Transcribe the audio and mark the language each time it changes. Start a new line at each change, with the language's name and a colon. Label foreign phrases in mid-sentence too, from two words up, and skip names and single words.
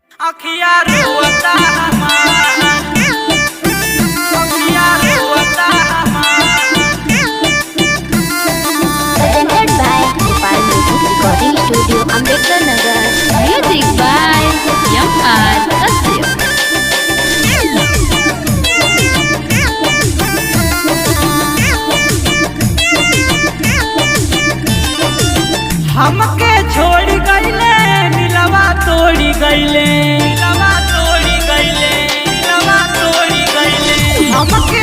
Bhojpuri: अखिया रोता अखिया रोता
English: Presented by Gopal Music Recording Studio, Ambedkar Nagar. Music by M.R. Kashyap.
Bhojpuri: हमके छोड़ गईले दिलवा तोड़ी गईले हमके